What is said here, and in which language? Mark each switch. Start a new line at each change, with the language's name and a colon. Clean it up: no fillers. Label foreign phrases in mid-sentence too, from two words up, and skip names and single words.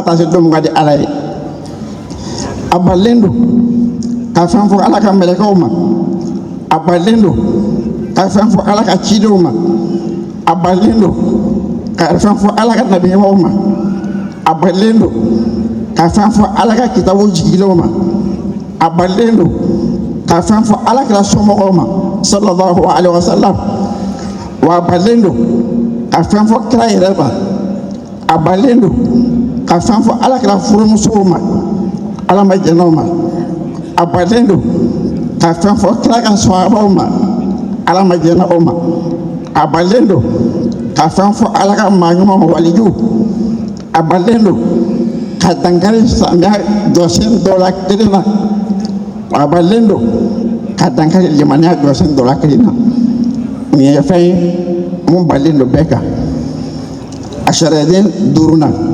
Bambara: taa se don min ka di ala ye a balilen don ka fɛn fɔ ala ka mɛlɛkɛw ma a balilen don ka fɛn fɔ ala ka cidenw ma a balilen don ka fɛn fɔ ala ka nabiɲumanw ma a balilen don ka fɛn fɔ ala ka kitabu jigilenw ma a balilen don ka fɛn fɔ ala kɛra somɔgɔw ma
Arabic: صلى الله عليه وسلم
Bambara: wa a balilen don ka fɛn fɔ kira yɛrɛ ma a balilen don ka fɛn fɔ ala kɛra furumusow ma ala ma jɛnɛw ma a balilen don ka fɛn fɔ kira ka sahabaw ma ala ma jɛnɛ o ma a balilen don ka fɛn fɔ ala ka maa ɲuman ma walijuw a balilen don ka dankari samiya jɔsen dɔ la kelen na a balilen don ka dankari limaniya jɔsen dɔ la kelen na nin ye fɛn ye mun balilen don bɛɛ kan a sariyalen duurunan